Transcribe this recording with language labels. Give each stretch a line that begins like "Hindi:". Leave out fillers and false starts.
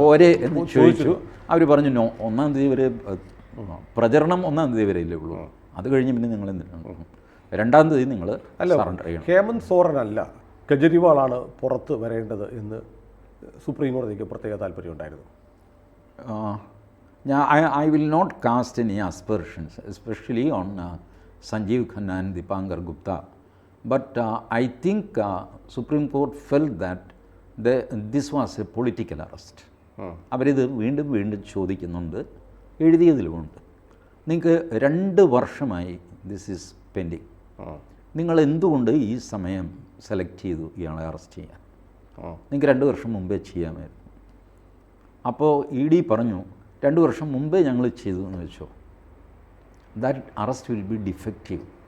Malayalam: പോരെ എന്ന് ചോദിച്ചു. അവർ പറഞ്ഞു നോ, 1-ാം തീയതി വരെ പ്രചരണം 1-ാം തീയതി വരെ ഇല്ലേ ഉള്ളൂ. അത് കഴിഞ്ഞ് പിന്നെ നിങ്ങൾ എന്തിനാണ് 2-ാം തീയതി നിങ്ങൾ സറണ്ടർ ചെയ്യണം. ഹേമന്ത് സോറൻ അല്ല, കേജ്രിവാളാണ് പുറത്ത് വരേണ്ടത് എന്ന് സുപ്രീം കോടതിക്ക് പ്രത്യേക താല്പര്യമുണ്ടായിരുന്നു.
English: I will not cast any aspersions, especially on Sanjeev Khanna and Dipankar Gupta. But I think Supreme Court felt that this was a political arrest.
Malayalam: അവരിത് വീണ്ടും വീണ്ടും ചോദിക്കുന്നുണ്ട്, എഴുതിയതിലുമുണ്ട്. നിങ്ങൾക്ക് 2 വർഷമായി
English: This is pending.
Malayalam: നിങ്ങൾ എന്തുകൊണ്ട് ഈ സമയം സെലക്ട് ചെയ്തു ഇയാളെ അറസ്റ്റ് ചെയ്യാൻ? നിങ്ങൾക്ക് 2 വർഷം മുമ്പേ ചെയ്യാമായിരുന്നു. അപ്പോൾ ED പറഞ്ഞു 2 വർഷം മുമ്പേ ഞങ്ങൾ ചെയ്തു എന്ന് വെച്ചോ,
English: That arrest will be defective.